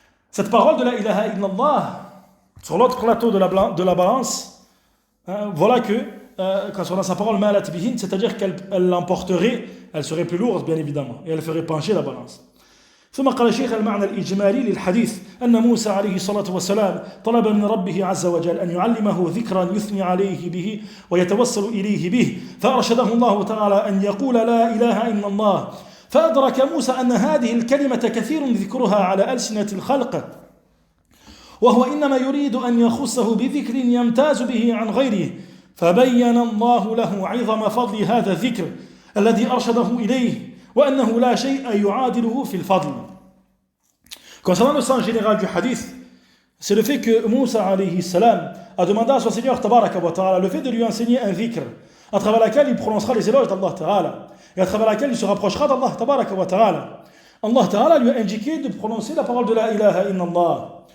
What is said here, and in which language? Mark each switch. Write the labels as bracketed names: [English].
[French] cette parole de la ilaha illallah sur l'autre plateau de la balance, voilà que quand on a sa parole [Arabic] malat bihin, [French] c'est-à-dire qu'elle l'emporterait, elle serait plus lourde bien évidemment, et elle ferait pencher la balance. [Arabic] ثم قال الشيخ المعنى الإجمالي للحديث أن موسى عليه الصلاة والسلام طلب من ربه عز وجل أن يعلمه ذكرا يثني عليه به ويتوسل إليه به فأرشده الله تعالى أن يقول لا إله إلا الله فأدرك موسى أن هذه الكلمة كثير ذكرها على ألسنة الخلق وهو إنما يريد أن يخصه بذكر يمتاز به عن غيره فبين الله له عظم فضل هذا الذكر الذي أرشده إليه وأنه لا شيء يعادله في الفضل. [French] Concernant le sens général du hadith, c'est le fait que Moussa alayhi salam a demandé à son Seigneur tabaraka wa ta'ala le fait de lui enseigner un dhikr à travers laquelle il prononcera les éloges d'Allah ta'ala et à travers laquelle il se rapprochera d'Allah tabaraka wa ta'ala. Allah ta'ala lui a indiqué de prononcer la parole de la ilaha illallah.